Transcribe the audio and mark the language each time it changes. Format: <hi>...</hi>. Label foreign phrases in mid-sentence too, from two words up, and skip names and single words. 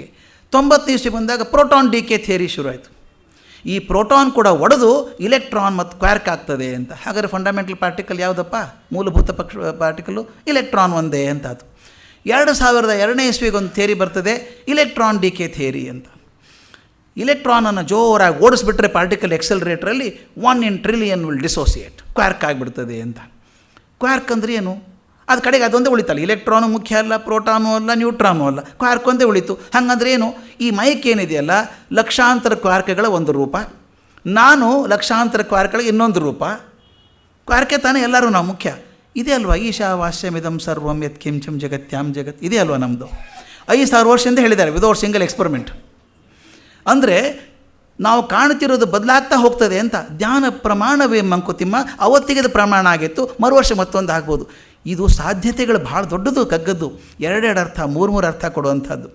<kn>90ನೇ ಇಸ್ವಿ ಬಂದಾಗ</kn> <en>proton decay theory</en> <kn>ಶುರುವಾಯಿತು. ಈ ಪ್ರೋಟಾನ್ ಕೂಡ ಒಡೆದು ಇಲೆಕ್ಟ್ರಾನ್ ಮತ್ತು ಕ್ವಾರ್ಕ್ ಆಗ್ತದೆ ಅಂತ. ಹಾಗಾದರೆ</kn> <en>fundamental particle</en> <kn>ಯಾವುದಪ್ಪ? ಮೂಲಭೂತ ಪಾರ್ಟಿಕಲ್ಲು ಇಲೆಕ್ಟ್ರಾನ್ ಒಂದೇ ಅಂತ ಅದು. 2002ನೇ ಇಸ್ವಿಗೊಂದು ಥಿಯರಿ ಬರ್ತದೆ,</kn> <en>electron decay theory</en> <kn>ಅಂತ. ಇಲೆಕ್ಟ್ರಾನನ್ನು ಜೋರಾಗಿ ಓಡಿಸ್ಬಿಟ್ರೆ</kn> <en>particle acceleratorಲ್ಲಿ 1 in trillion will dissociate,</en> <kn>ಕ್ವಾರ್ಕ್ ಆಗಿಬಿಡ್ತದೆ ಅಂತ. ಕ್ವಾರ್ಕ್ ಅಂದರೆ ಏನು? ಅದು ಕಡೆಗೆ ಅದೊಂದೇ ಉಳಿತಲ್ಲ. ಇಲೆಕ್ಟ್ರಾನು ಮುಖ್ಯ ಅಲ್ಲ, ಪ್ರೋಟಾನು ಅಲ್ಲ, ನ್ಯೂಟ್ರಾನು ಅಲ್ಲ, ಕ್ವಾರ್ಕ್ ಒಂದೇ ಉಳಿತು. ಹಾಗಂದ್ರೆ ಏನು? ಈ ಮೈಕ್ ಏನಿದೆಯಲ್ಲ, ಲಕ್ಷಾಂತರ ಕ್ವಾರ್ಕ್ಗಳ ಒಂದು ರೂಪ, ನಾನು ಲಕ್ಷಾಂತರ ಕ್ವಾರ್ಕ್ಗಳ ಇನ್ನೊಂದು ರೂಪ. ಕ್ವಾರ್ಕೆ ತಾನೇ ಎಲ್ಲರೂ ನಾವು ಮುಖ್ಯ. ಇದೇ ಅಲ್ವಾ</kn> <sa>ಈಶಾವಾಸ್ಯಮಿದಂ ಸರ್ವಂ ಯತ್ ಕಿಂಚಂ ಜಗತ್ಯಾಂ ಜಗತ್,</sa> <kn>ಇದೇ ಅಲ್ವಾ ನಮ್ಮದು. 5,000 ವರ್ಷದಿಂದ ಹೇಳಿದ್ದಾರೆ</kn> <en>without single experiment.</en> <kn>ಅಂದರೆ ನಾವು ಕಾಣ್ತಿರೋದು ಬದಲಾಗ್ತಾ ಹೋಗ್ತದೆ ಅಂತ. ಜ್ಞಾನ ಪ್ರಮಾಣವೇ ಮಂಕುತಿಮ್ಮ, ಅವತ್ತಿಗೆದ ಪ್ರಮಾಣ ಆಗಿತ್ತು, ಮರು ವರ್ಷ ಮತ್ತೊಂದು ಆಗ್ಬೋದು. ಇದು ಸಾಧ್ಯತೆಗಳು ಭಾಳ ದೊಡ್ಡದು, ಕಗ್ಗದ್ದು. 2 ಅರ್ಥ, 3 ಅರ್ಥ ಕೊಡುವಂಥದ್ದು.</kn>